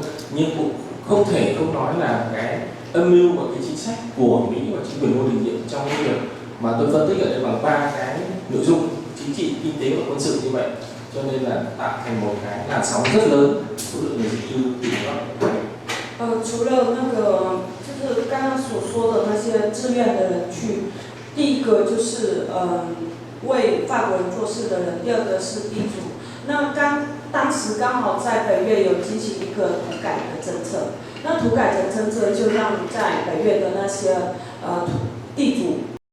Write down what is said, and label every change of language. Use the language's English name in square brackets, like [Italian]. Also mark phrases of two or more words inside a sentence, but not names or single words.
[Vietnamese] Nhưng cũng không thể không nói là cái âm mưu và cái chính sách của Mỹ và chính quyền vô đình diệm trong cái việc mà tôi phân tích ở đây bằng 3 cái nội dung chính trị, kinh tế và quân sự như vậy, cho nên là tạo thành một cái làn sóng rất lớn số lượng người di cư tìm đến. [Chinese] 除了那个就是刚刚所说的那些自愿的人去，第一个就是为法国人做事的人，第二个是地主。那当时刚好在北越有进行一个土改的政策，那土改的政策就让在北越的那些地主